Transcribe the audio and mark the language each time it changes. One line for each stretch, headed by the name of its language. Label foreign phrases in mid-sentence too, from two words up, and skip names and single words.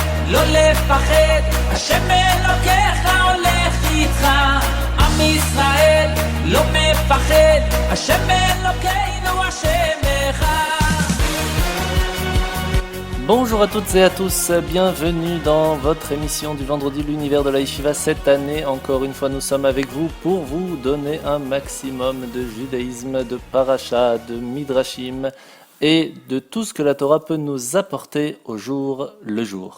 Hebrew: לא לפחד, השם אלוקיך הולך איתך. עם ישראל לא מפחד, השם אלוקינו השם אחד.
French: Bonjour à toutes et à tous, bienvenue dans votre émission du vendredi l'univers de la Yeshiva. Cette année, encore une fois, nous sommes avec vous pour vous donner un maximum de judaïsme, de paracha, de midrashim et de tout ce que la Torah peut nous apporter au jour le jour.